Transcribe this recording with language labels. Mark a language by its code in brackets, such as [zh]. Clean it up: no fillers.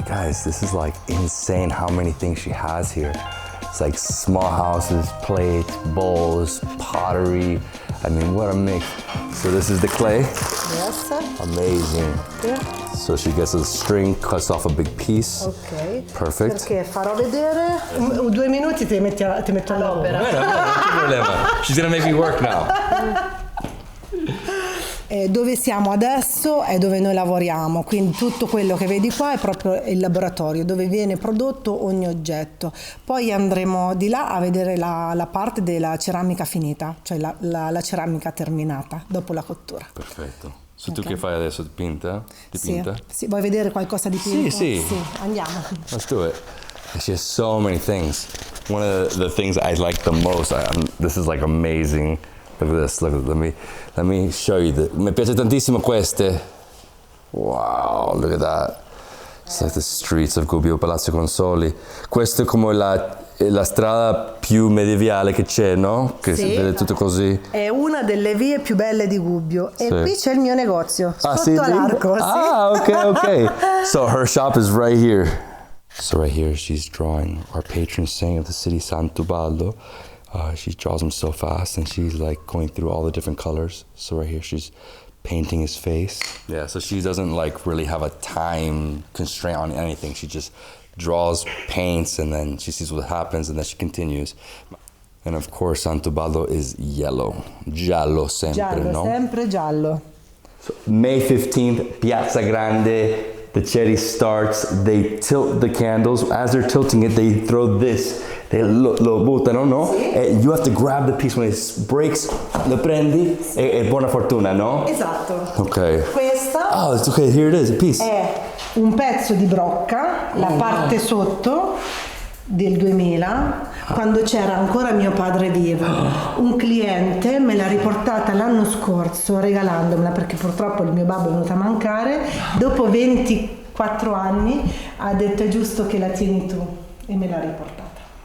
[en] Guys, this is like insane how many things she has here. It's like small houses, plates, bowls, pottery. I mean, what a mix. So this is the clay. Yes. Amazing. Yeah. So she gets a string, cuts off a big piece. Ok. Perfect. [it] Perché farò vedere. 2 minuti ti metto all'opera. No problema. [en] She's gonna make me work now. [it] Dove siamo adesso è dove noi lavoriamo, quindi tutto quello che vedi qua è proprio il laboratorio dove viene prodotto ogni oggetto. Poi andremo di là a vedere la parte della ceramica finita, cioè la ceramica terminata dopo la cottura. Perfetto. So tu che fai adesso? Dipinta? Sì, vuoi vedere qualcosa di pinto? Sì. Andiamo. [en] Let's do it. She has so many things. One of the things I like the most, this is like amazing. Look at this, let me show you. [it] Mi piace tantissimo queste. [en] Wow, look at that. It's like the streets of Gubbio, [it] Palazzo Consoli. Questo è come la strada più medievale che c'è, no? Che si vede tutto così. È una delle vie più belle di Gubbio. E qui c'è il mio negozio, sotto l'arco. [en] Ah, okay. So her shop is right here. So right here she's drawing our patron saint of the city, Sant'Ubaldo. She draws him so fast and she's like going through all the different colors. So right here she's painting his face. Yeah, so she doesn't like really have a time constraint on anything. She just draws, paints, and then she sees what happens and then she continues. And of course Sant'Ubaldo is yellow. [it] Giallo sempre, no? Sempre giallo. [en] So May 15th, Piazza Grande. The cherry starts, they tilt the candles. As they're tilting it, they throw this. They [it] lo buttano, no? [en] And you have to grab the piece when it breaks, [it] lo prendi e buona fortuna, no? Esatto. Ok. Questa [en] it's okay, here it is, a piece. [it] è un pezzo di brocca, la parte sotto del 2000, quando c'era ancora mio padre vivo. Un cliente me l'ha riportata l'anno scorso regalandomela perché purtroppo il mio babbo è venuto a mancare. Dopo 24 anni ha detto è giusto che la tieni tu e me l'ha riportata.